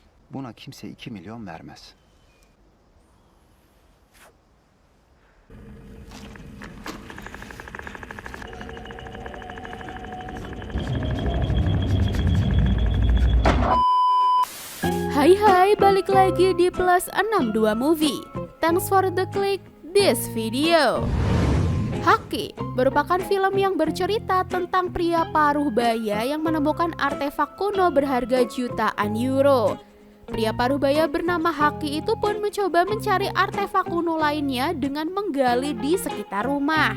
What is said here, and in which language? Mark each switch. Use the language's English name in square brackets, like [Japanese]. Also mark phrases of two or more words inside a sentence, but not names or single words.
[Turkish] Buna kimse 2 milyon vermez. [Indonesian] Hai, balik lagi di Plus 62 Movie. [English] Thanks for the click this video. [Indonesian] Haki merupakan film yang bercerita tentang pria paruh baya yang menemukan artefak kuno berharga jutaan euro. Pria paruh baya bernama Haki itu pun mencoba mencari artefak kuno lainnya dengan menggali di sekitar rumah.